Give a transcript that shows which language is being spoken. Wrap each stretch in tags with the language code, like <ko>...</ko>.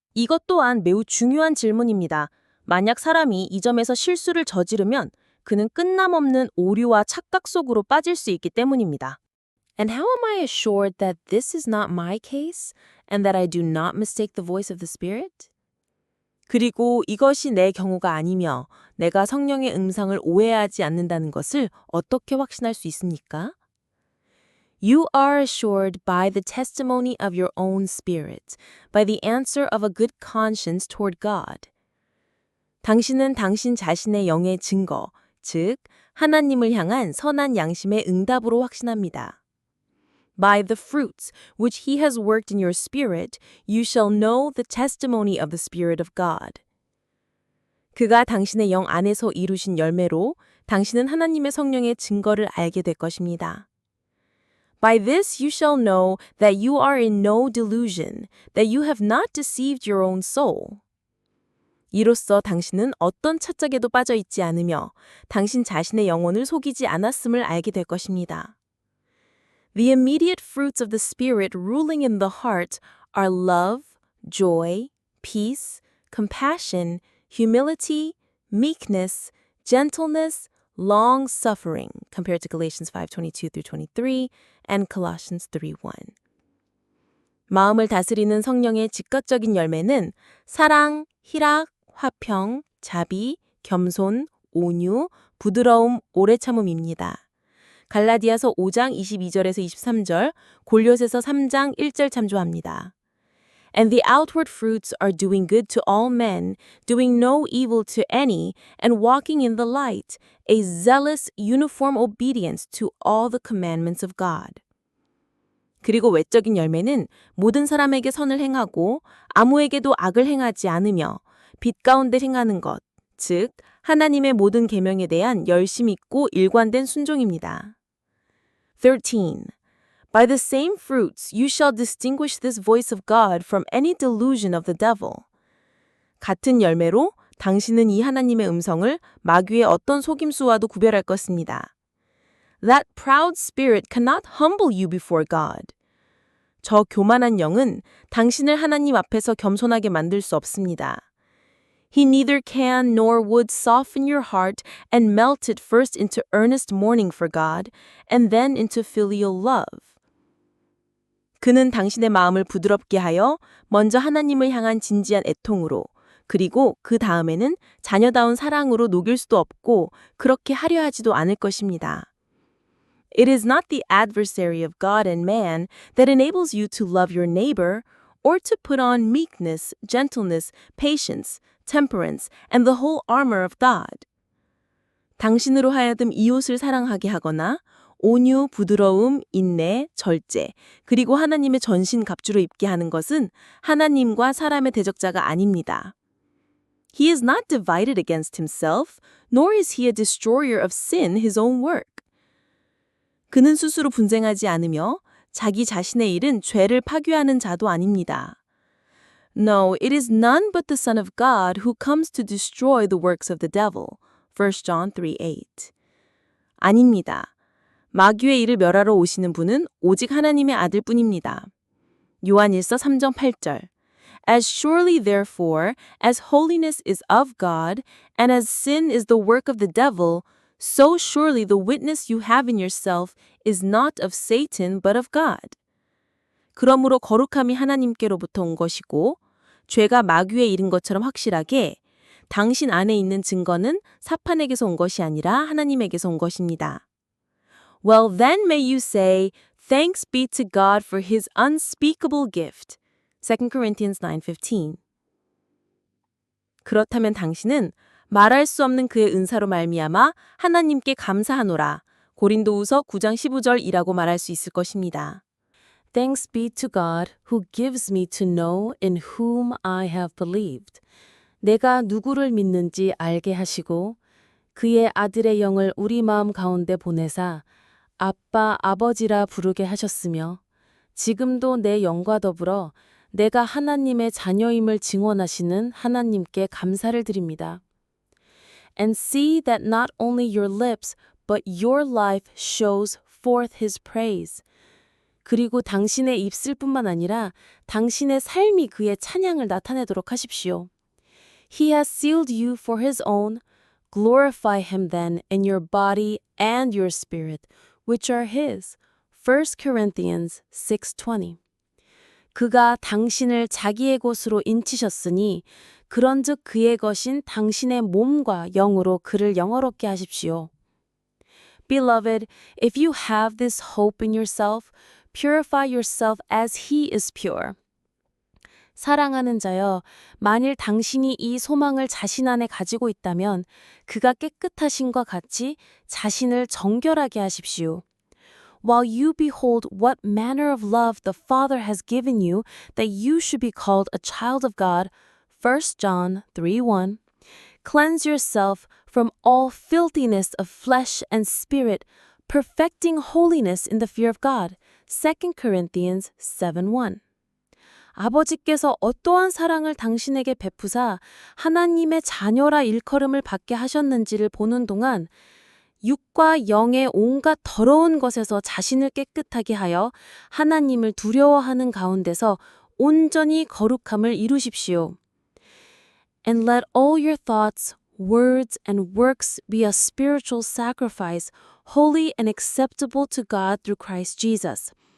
<ko>이것 또한 매우 중요한 질문입니다. 만약 사람이 이 점에서 실수를 저지르면 그는 끝남없는 오류와 착각 속으로 빠질 수 있기 때문입니다.</ko> <en>And how am I assured that this is not my case and that I do not mistake the voice of the Spirit?</en> <ko>그리고 이것이 내 경우가 아니며 내가 성령의 음성을 오해하지 않는다는 것을 어떻게 확신할 수 있습니까?</ko> <en>You are assured by the testimony of your own spirit, by the answer of a good conscience toward God.</en> <ko>당신은 당신 자신의 영의 증거, 즉 하나님을 향한 선한 양심의 응답으로 확신합니다.</ko> <en>By the fruits which he has worked in your spirit, you shall know the testimony of the Spirit of God.</en> <ko>그가 당신의 영 안에서 이루신 열매로 당신은 하나님의 성령의 증거를 알게 될 것입니다.</ko> <en>By this you shall know that you are in no delusion, that you have not deceived your own soul.</en> <ko>이로써 당신은 어떤 착각에도 빠져 있지 않으며 당신 자신의 영혼을 속이지 않았음을 알게 될 것입니다.</ko> <en>The immediate fruits of the Spirit ruling in the heart are love, joy, peace, compassion, humility, meekness, gentleness, long-suffering, compared to Galatians 5:22-23 and Colossians 3:1.</en> <ko>마음을 다스리는 성령의 즉각적인 열매는 사랑, 희락, 화평, 자비, 겸손, 온유, 부드러움, 오래 참음입니다. 갈라디아서 5장 22절에서 23절, 골로새서 3장 1절 참조합니다.</ko> <en>And the outward fruits are doing good to all men, doing no evil to any, and walking in the light, a zealous, uniform obedience to all the commandments of God.</en> <ko>그리고 외적인 열매는 모든 사람에게 선을 행하고 아무에게도 악을 행하지 않으며 빛 가운데 행하는 것, 즉 하나님의 모든 계명에 대한 열심 있고 일관된 순종입니다.</ko> <en>13. By the same fruits you shall distinguish this voice of God from any delusion of the devil.</en> <ko>같은 열매로 당신은 이 하나님의 음성을 마귀의 어떤 속임수와도 구별할 것입니다.</ko> <en>That proud spirit cannot humble you before God.</en> <ko>저 교만한 영은 당신을 하나님 앞에서 겸손하게 만들 수 없습니다.</ko> <en>He neither can nor would soften your heart and melt it first into earnest mourning for God and then into filial love.</en> <ko>그는 당신의 마음을 부드럽게 하여 먼저 하나님을 향한 진지한 애통으로 그리고 그 다음에는 자녀다운 사랑으로 녹일 수도 없고 그렇게 하려 하지도 않을 것입니다.</ko> <en>It is not the adversary of God and man that enables you to love your neighbor or to put on meekness, gentleness, patience, temperance, and the whole armor of God.</en> <ko>당신으로 하여금 이웃을 사랑하게 하거나 온유, 부드러움, 인내, 절제, 그리고 하나님의 전신 갑주를 입게 하는 것은 하나님과 사람의 대적자가 아닙니다.</ko> <en>He is not divided against himself, nor is he a destroyer of sin, his own work.</en> <ko>그는 스스로 분쟁하지 않으며 자기 자신의 일은 죄를 파괴하는 자도 아닙니다.</ko> <en>No, it is none but the Son of God who comes to destroy the works of the devil. 1 John 3:8.</en> <ko>아닙니다. 마귀의 일을 멸하러 오시는 분은 오직 하나님의 아들뿐입니다. 요한일서 3장 8절.</ko> <en>As surely therefore as holiness is of God and as sin is the work of the devil, so surely the witness you have in yourself is not of Satan but of God.</en> <ko>그러므로 거룩함이 하나님께로부터 온 것이고 죄가 마귀의 일인 것처럼 확실하게 당신 안에 있는 증거는 사탄에게서 온 것이 아니라 하나님에게서 온 것입니다.</ko> <en>Well, then may you say, Thanks be to God for his unspeakable gift. 2 Corinthians 9:15.</en> <ko>그렇다면 당신은 말할 수 없는 그의 은사로 말미암아 하나님께 감사하노라. 고린도후서 9장 15절이라고 말할 수 있을 것입니다.</ko> <en>Thanks be to God who gives me to know in whom I have believed.</en> <ko>내가 누구를 믿는지 알게 하시고 그의 아들의 영을 우리 마음 가운데 보내사 아빠, 아버지라 부르게 하셨으며 지금도 내 영과 더불어 내가 하나님의 자녀임을 증언하시는 하나님께 감사를 드립니다.</ko> <en>And see that not only your lips but your life shows forth his praise.</en> <ko>그리고 당신의 입술뿐만 아니라 당신의 삶이 그의 찬양을 나타내도록 하십시오.</ko> <en>He has sealed you for his own. Glorify him then in your body and your spirit, which are his. 1 Corinthians 6:20.</en> <ko>그가 당신을 자기의 곳으로 인치셨으니 그런즉 그의 것인 당신의 몸과 영으로 그를 영화롭게 하십시오.</ko> <en>Beloved, if you have this hope in yourself, purify yourself as he is pure.</en> <ko>사랑하는 자여, 만일 당신이 이 소망을 자신 안에 가지고 있다면 그가 깨끗하신과 같이 자신을 정결하게 하십시오.</ko> <en>While you behold what manner of love the Father has given you, that you should be called a child of God, 1 John 3:1. Cleanse yourself from all filthiness of flesh and spirit, perfecting holiness in the fear of God, 2 Corinthians 7:1.</en> <ko>아버지께서 어떠한 사랑을 당신에게 베푸사 하나님의 자녀라 일컬음을 받게 하셨는지를 보는 동안 육과 영의 온갖 더러운 것에서 자신을 깨끗하게 하여 하나님을 두려워하는 가운데서 온전히 거룩함을 이루십시오.</ko> <en>And let all your thoughts, words, and works be a spiritual sacrifice, holy and acceptable to God through Christ Jesus.</en>